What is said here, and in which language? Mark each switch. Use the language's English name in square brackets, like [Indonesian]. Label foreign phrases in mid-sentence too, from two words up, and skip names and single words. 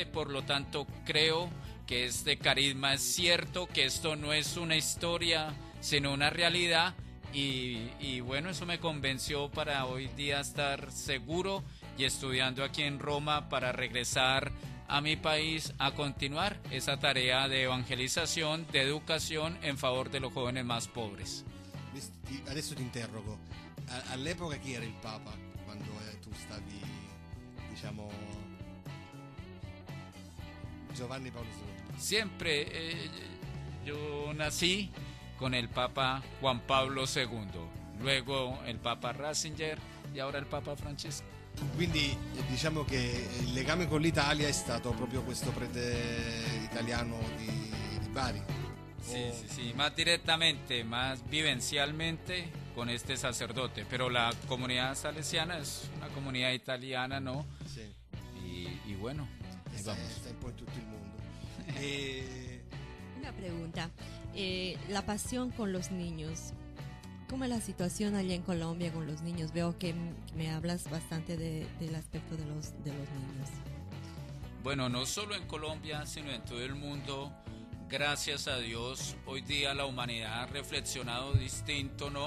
[Spanish] Por lo tanto, creo que este carisma es cierto, que esto no es una historia, sino una realidad. Y bueno, eso me convenció para hoy día estar seguro y estudiando aquí en Roma para regresar a mi país a continuar esa tarea de evangelización, de educación en favor de los jóvenes más pobres. [Italian] Adesso ti interrogo, all'epoca chi era il Papa quando tu stavi, diciamo, Giovanni Paolo II? [Spanish] Siempre yo nací con el Papa Juan Pablo II, luego el Papa Ratzinger y ahora el Papa Francesco. [Italian] Quindi diciamo che il legame con l'Italia è stato proprio questo prete italiano di Bari. [Spanish] Sí, más directamente, más vivencialmente con este sacerdote, pero la comunidad salesiana es una comunidad italiana, ¿no? [Italian] Sì. [Spanish] Y bueno, ahí [Italian] Sta [Spanish] vamos. [Italian] un po' in tutto il mondo. [Spanish] Una pregunta, la pasión con los niños. ¿Cómo es la situación allá en Colombia con los niños? Veo que me hablas bastante del aspecto de los niños. Bueno, no solo en Colombia, sino en todo el mundo, gracias a Dios, hoy día la humanidad ha reflexionado distinto, ¿no?